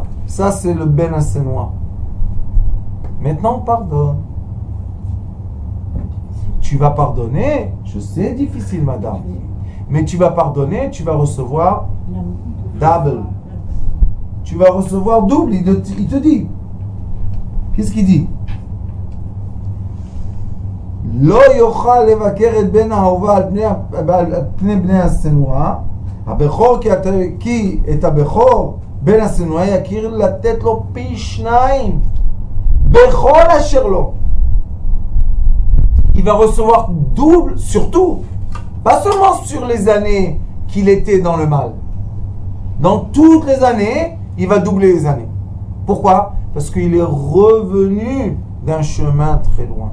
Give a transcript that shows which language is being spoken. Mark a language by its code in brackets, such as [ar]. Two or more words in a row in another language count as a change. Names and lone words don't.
[fr] Ça c'est le Ben Assenois. Maintenant pardonne. Tu vas pardonner, je sais, difficile madame, mais tu vas pardonner, tu vas recevoir double. Tu vas recevoir double, il te dit. Qu'est-ce qu'il dit? [he] לא יוכל לבקר את בן האהובה על פני בני השנואה, הבכור כי את הבכור בן השנואה יכיר לתת לו פי 2 בכל אשר לו. [fr] Il va recevoir double, surtout, pas seulement sur les années qu'il était dans le mal. Dans toutes les années, il va doubler les années. Pourquoi? Parce qu'il est revenu d'un chemin très loin.